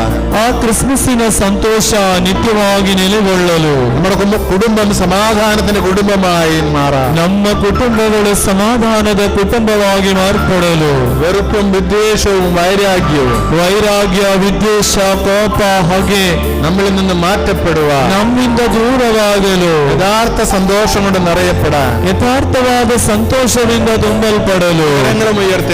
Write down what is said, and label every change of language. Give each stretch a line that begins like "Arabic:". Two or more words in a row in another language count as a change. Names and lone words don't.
Kannada: ಆ ಕ್ರಿಸ್ಮಸ್ಸಿನ ಸಂತೋಷ ನಿತ್ಯವಾಗಿ ನೆಲೆಗೊಳ್ಳಲು
Malayalam: നമ്മുടെ കുടുംബം സമാധാനത്തിന്റെ കുടുംബമായി മാറാം.
Kannada: ನಮ್ಮ ಕುಟುಂಬಗಳು ಸಮಾಧಾನದ ಕುಟುಂಬವಾಗಿ ಮಾರ್ಪಡಲು
Malayalam: വെറുപ്പും വിദ്വേഷവും വൈരാഗ്യവും
Kannada: ವೈರಾಗ್ಯ ವಿದ್ವೇಷ ಕೋಪ ಹಾಗೆ
Malayalam: നമ്മളിൽ നിന്ന് മാറ്റപ്പെടുവാൻ
Kannada: ನಮ್ಮಿಂದ ದೂರವಾಗಲು
Malayalam: യഥാർത്ഥ സന്തോഷം കൊണ്ട് നിറയപ്പെടാൻ
Kannada: ಯಥಾರ್ಥವಾದ ಸಂತೋಷದಿಂದ ತುಂಬಲ್ಪಡಲು
Malayalam: കരങ്ങളും ഉയർത്തി